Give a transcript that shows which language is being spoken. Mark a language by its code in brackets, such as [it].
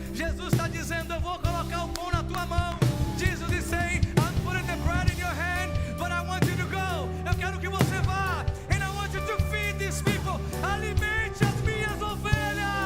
[pt] Jesus está dizendo, eu vou colocar o pão na tua mão. [en] Jesus is saying, I'm putting the bread in your hand, but I want you to go. [pt] Eu quero que você vá. [en] And I want you to feed these people. [pt] Alimente as minhas ovelhas.